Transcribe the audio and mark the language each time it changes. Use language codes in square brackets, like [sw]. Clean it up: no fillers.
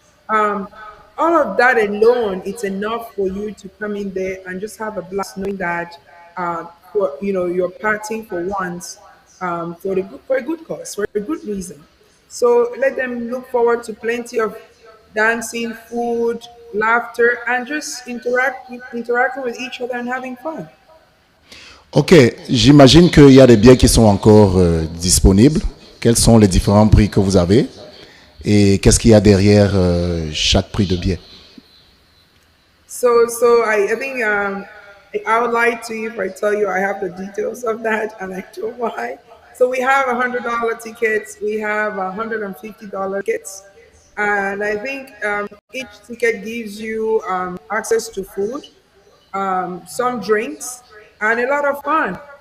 [en] Um, all of that alone, it's enough for you to come in there and just have a blast, knowing that you're partying for once, for a good cause, for a good reason. So let them look forward to plenty of dancing, food, laughter, and just interacting with each other and having fun. [fr] Ok, j'imagine qu'il y a des billets qui sont encore disponibles. Quels sont les différents prix que vous avez et qu'est-ce qu'il y a derrière chaque prix de billet? [en] So I think I would lie to you if I tell you I have the details of that, and I don't why. So we have $100 tickets, we have $150 tickets, and I think each ticket gives you access to food, some drinks, and a lot of fun.